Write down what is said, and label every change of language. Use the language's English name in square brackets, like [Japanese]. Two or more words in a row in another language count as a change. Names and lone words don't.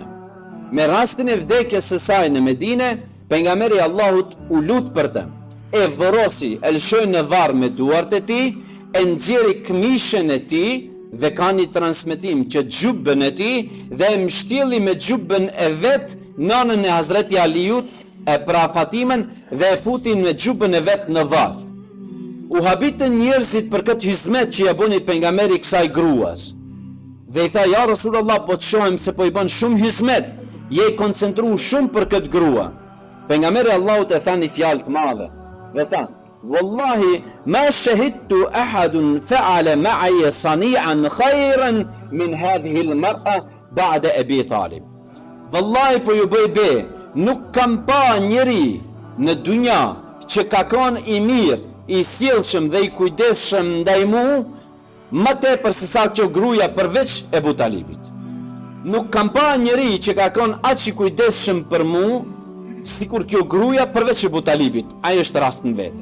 [Albanian] Me rastin e vdekjes së saj në Medinë, pejgamberi i Allahut u lut për të, e vërosi, e lëshoi në varr me duart e tij, e nxjerri këmishën e tij dhe ka një transmetim që xhubën e tij dhe e mbështjelli me xhubën e vet nënën e Hazreti Aliut, pra Fatimen, dhe e futin me xhubën e vet në varr. U habitën njerëzit për këtë hizmet që ja bëni pejgamberi kësaj gruas. Dhe i tha: [Arabic] "يا رسول الله, [Albanian] po të shohim se po i bën shumë hizmet, je i koncentruar shumë për këtë grua." Pejgamberi Allahut e tha një fjalë të madhe. Dhe tha: [Arabic] "والله ما شهدت أحدا فعل معي صنيعا خيرا من هذه المرأة بعد أبي طالب." [Albanian] Wallahi po ju bëj be, nuk kam pa njeri në dunja që ka qenë i mirë, i sjellshëm dhe i kujdesshëm ndaj mua, më tepër se sa kjo gruaja përveç Ebu Talibit. Nuk kam pa njeri që ka qenë aq i kujdesshëm për mua sikur kjo gruaja përveç Ebu Talibit, ai është rast në vete.